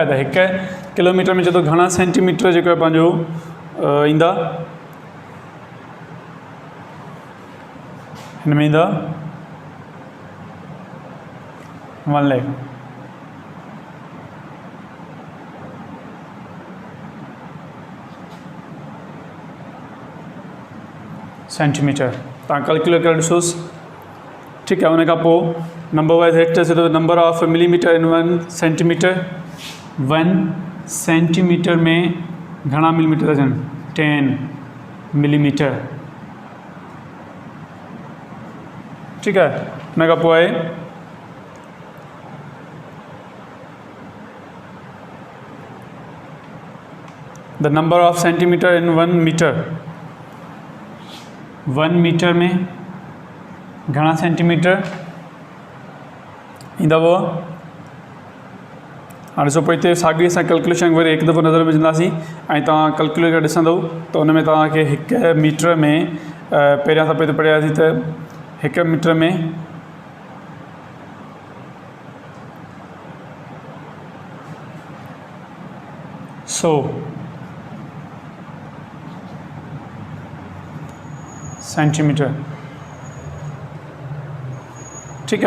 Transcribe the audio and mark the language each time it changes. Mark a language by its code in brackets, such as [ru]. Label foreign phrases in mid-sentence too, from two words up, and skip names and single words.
[sd] त हिकु किलोमीटर में चए थो घणा सेंटीमीटर जेको आहे पंहिंजो ईंदा, हिन में ईंदा 1 लाख। सेंटीमीटर तव्हां कैलकुलेट करे ॾिसोसि। ठीकु आहे। उन खां पोइ नंबर वाइज़ हेठि अचे थो [en] number of millimeter in 1 centimeter. [sd] 1 सेंटीमीटर में घणा मिलीमीटर था अचनि 10 मिलीमीटर। ठीकु आहे। हुन खां पोइ आहे [en] the number of centimeter in 1 meter. [sd] 1 मीटर में घणा सेंटीमीटर ईंदा हुआ। हाणे ॾिसो पोइ हिते साॻी असां कैलकुलेशन वरी हिकु दफ़ो नज़र में विझंदासीं ऐं तव्हां कैलकुलेट करे ॾिसंदव त हुन में तव्हांखे हिकु मीटर में पहिरियां दफ़े ते पढ़ियासीं त हिकु मीटर में 100 सेंटीमीटर। [hi] ठीक है।